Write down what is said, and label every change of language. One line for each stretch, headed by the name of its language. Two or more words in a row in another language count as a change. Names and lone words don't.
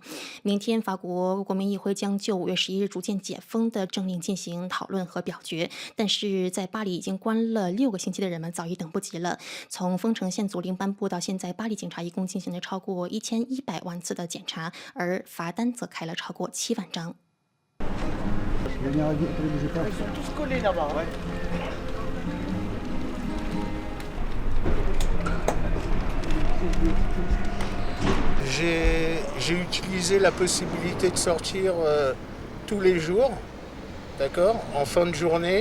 Chinese: 明天，法国国民议会将就5月11日逐渐解封的政令进行讨论和表决，但是在巴黎已经关了6个星期的人们早已等不及了。从封城线阻令颁布到现在，巴黎警察一共进行了超过1100万次的检查，而罚单则开了超过7万张。
French: J'ai utilisé la possibilité de sortir tous les jours, d'accord, en fin de journée.